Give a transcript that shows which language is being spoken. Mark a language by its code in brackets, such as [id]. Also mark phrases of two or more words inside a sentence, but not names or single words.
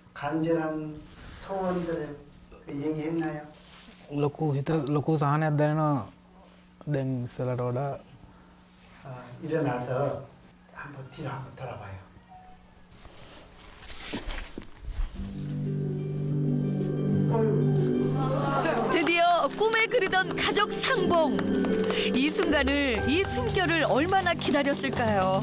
[ko] 간절한 소원들을 얘기했나요? [si] ලොකු හිත ලොකු සහනයක් දැනෙනවා දැන් ඉස්සලට වඩා [ko] 일어나서 한번 뒤로 한번 돌아봐요. 드디어 꿈에 그리던 가족 상봉. 이 순간을, 이 숨결을 얼마나 기다렸을까요?